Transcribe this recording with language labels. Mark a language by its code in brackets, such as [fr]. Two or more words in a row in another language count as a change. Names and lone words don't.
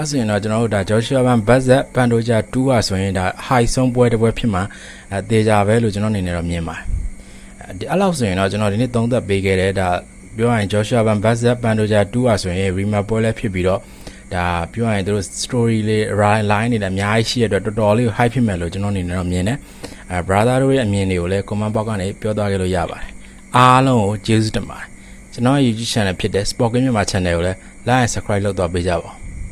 [my] ဆိုရင်တော့ကျွန်တော်တို့ဒါ Joshua ဘန် Budget ပန်ဒိုဂျာ2ကဆိုရင်ဒါ high ဆုံးပွဲတစ်ပွဲဖြစ်မှာတေချာပဲလို့ကျွန်တော်အနေနဲ့တော့မြင်ပါတယ်အဲ့လောက်ဆိုရင်တော့ကျွန်တော်ဒီနေ့သုံးသပ်ပေးခဲ့တယ်ဒါပြောရရင် Joshua ဘန် Budget ပန်ဒိုဂျာ2ကဆိုရင် rematch ပွဲလည်းဖြစ်ပြီးတော့ဒါပြောရရင်တို့ story လေး line တွေလည်းအများကြီးရှိရတဲ့အတွက်တော်တော်လေးကို hype ဖြစ်မယ်လို့ကျွန်တော်အနေနဲ့တော့မြင်တယ်brother တို့ရဲ့အမြင်တွေကိုလည်း [en] comment box [my] ကနေပြောသွားခဲ့လို့ရပါတယ်အားလုံးကိုကျေးဇူးတင်ပါတယ်ကျွန်တော်ရဲ့ YouTube channel ဖြစ်တဲ့ Spoken မြန်မာ channel ကိုလည်း [en] like and subscribe [my] လုပ်သွားပေးကြပါဦး